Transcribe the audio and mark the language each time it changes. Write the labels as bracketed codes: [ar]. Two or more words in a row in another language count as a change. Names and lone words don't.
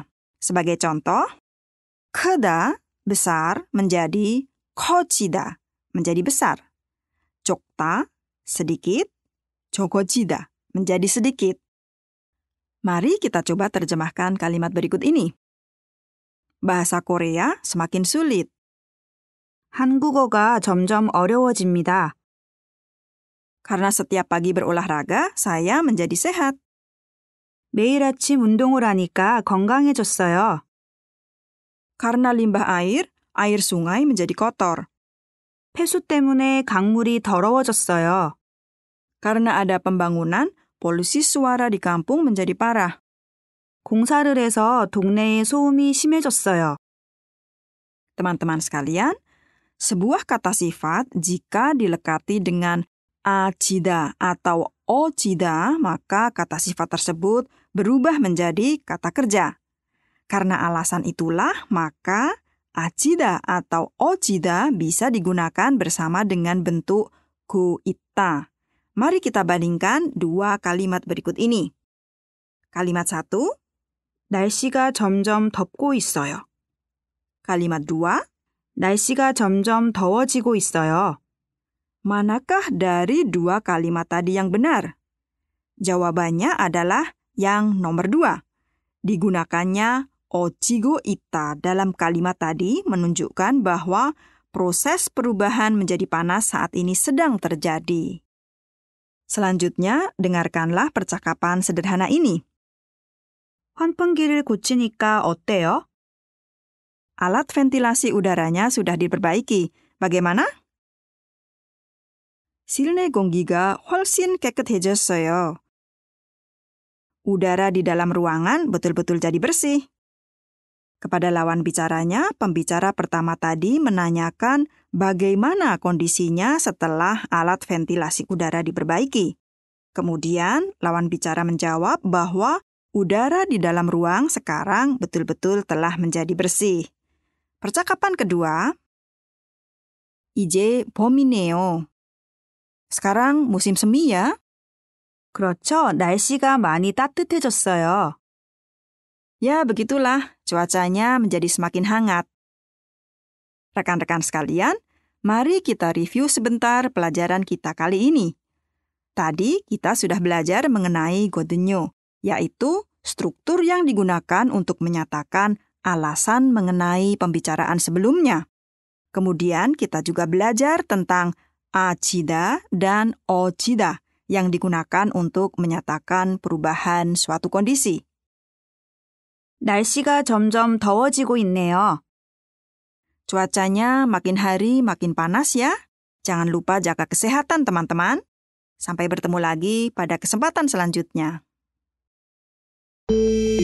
[id] Sebagai contoh, 크다, besar, menjadi 커지다, menjadi besar. 적다, sedikit, 적어지다, menjadi sedikit. Mari kita coba terjemahkan kalimat berikut ini. Bahasa Korea semakin sulit. [ko] 한국어가 점점 어려워집니다. [id] Karena setiap pagi berolahraga, saya menjadi sehat. [ko] 매일 아침 운동을 하니까 건강해졌어요. [id] Karena limbah air sungai menjadi kotor. [ko] 폐수 때문에 강물이 더러워졌어요. [id] Karena ada pembangunan, polusi suara di kampung menjadi parah. [ko] 공사를 해서 동네의 소음이 심해졌어요. [id] Teman-teman sekalian, sebuah kata sifat jika dilekati dengan acida atau ocida, maka kata sifat tersebut berubah menjadi kata kerja. Karena alasan itulah, maka acida atau ocida bisa digunakan bersama dengan bentuk kuita. Mari kita bandingkan dua kalimat berikut ini. Kalimat 1, [ko] 날씨가 점점 덥고 있어요. [id] kalimat 2, [ko] 날씨가 점점 더워지고 있어요. [id] manakah dari dua kalimat tadi yang benar? Jawabannya adalah yang nomor 2. Digunakannya [ko] 어지고 있다 [id] dalam kalimat tadi menunjukkan bahwa proses perubahan menjadi panas saat ini sedang terjadi. Selanjutnya, dengarkanlah percakapan sederhana ini. [ko] 환풍기를 고치니까 어때요? [id] Alat ventilasi udaranya sudah diperbaiki. Bagaimana? [ko] 실내 공기가 훨씬 깨끗해졌어요. [id] Udara di dalam ruangan betul-betul jadi bersih. Kepada lawan bicaranya, pembicara pertama tadi menanyakan bagaimana kondisinya setelah alat ventilasi udara diperbaiki. Kemudian, lawan bicara menjawab bahwa udara di dalam ruang sekarang betul-betul telah menjadi bersih. Percakapan kedua, [ko] 이제 봄이네요. [id] Sekarang musim semi ya? [ko] 그렇죠. 날씨가 많이 따뜻해졌어요. [id] Ya, begitulah. Cuacanya menjadi semakin hangat. Rekan-rekan sekalian, mari kita review sebentar pelajaran kita kali ini. Tadi kita sudah belajar mengenai godenyo, yaitu struktur yang digunakan untuk menyatakan alasan mengenai pembicaraan sebelumnya. Kemudian kita juga belajar tentang acida dan ocida yang digunakan untuk menyatakan perubahan suatu kondisi. [ko] 날씨가 점점 더워지고 있네요. [id] Cuacanya makin hari makin panas ya. Jangan lupa jaga kesehatan teman-teman. Sampai bertemu lagi pada kesempatan selanjutnya.